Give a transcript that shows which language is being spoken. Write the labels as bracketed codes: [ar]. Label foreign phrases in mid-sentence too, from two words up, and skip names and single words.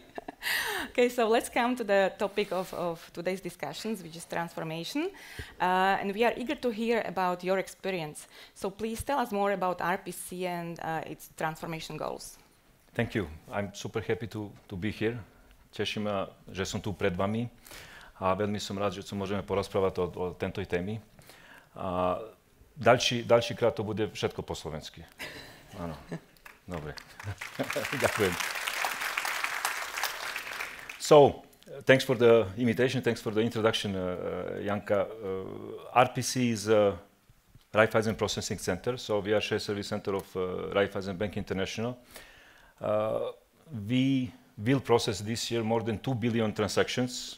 [en] Okay, so let's come to the topic of today's discussions, which is transformation. And we are eager to hear about your experience. So please tell us more about RPC and its transformation goals. Thank you. I'm super happy to be here. [sk] Teší ma, že som tu pred vami a veľmi som rád, že tu môžeme porozprávať o tejto téme. Ďalší krát to bude všetko po slovensky. Áno. Dobre. Ďakujem. [en] So, thanks for the invitation, thanks for the introduction, Janka. RPC is Raiffeisen Processing Centre, so we are shared service center of Raiffeisen Bank International. We will process this year more than 2 billion transactions.